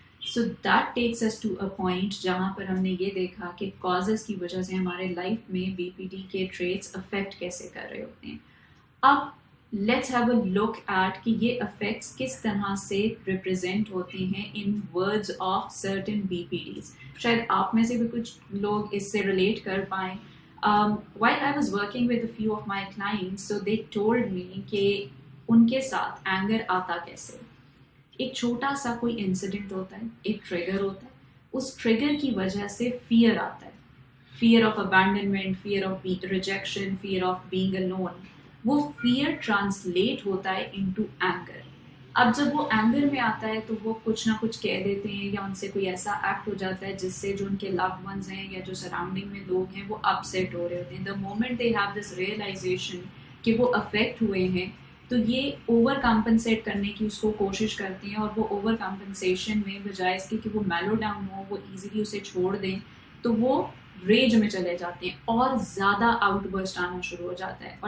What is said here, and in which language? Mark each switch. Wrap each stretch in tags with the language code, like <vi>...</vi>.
<en>so that takes us to a point</en> <ur>جہاں پر ہم نے یہ دیکھا کہ کازز کی وجہ سے ہمارے لائف میں بی پی ٹی کے ٹریٹس افیکٹ کیسے کر رہے ہوتے ہیں. اب</ur> <en>let's have a look at</en> <ur>کہ یہ افیکٹس کس طرح سے ریپرزینٹ ہوتے ہیں</ur> <en>In words of certain بی پی ڈیز.</en> <ur>شاید آپ میں سے بھی کچھ لوگ اس سے ریلیٹ کر پائیں.</ur> <en>while I was working with a few of my clients, so they told me</en> <ur>کہ ان کے ساتھ اینگر آتا کیسے. ایک چھوٹا سا کوئی انسیڈنٹ ہوتا ہے، ایک ٹریگر ہوتا ہے، اس ٹریگر کی وجہ سے فیئر آتا ہے، fear of ابینڈنمنٹ، fear of rejection, fear of being alone. وہ فیئر ٹرانسلیٹ ہوتا ہے انٹو اینگر. اب جب وہ اینگر میں آتا ہے تو وہ کچھ نہ کچھ کہہ دیتے ہیں یا ان سے کوئی ایسا ایکٹ ہو جاتا ہے جس سے جو ان کے لوڈ ونز ہیں یا جو سراؤنڈنگ میں لوگ ہیں وہ اپسیٹ ہو رہے ہوتے ہیں.</ur> <en>the moment they have this realization</en> <ur>کہ وہ افیکٹ ہوئے ہیں تو یہ اوور کمپنسیٹ کرنے کی اس کو کوشش کرتے ہیں، اور وہ اوور کمپنسیشن میں بجائے اس کے کہ وہ میلو ڈاؤن ہو، وہ ایزیلی اسے چھوڑ دیں، تو وہ ریج میں چلے جاتے ہیں اور زیادہ آؤٹ برسٹ آنا شروع ہو جاتا ہے.</ur>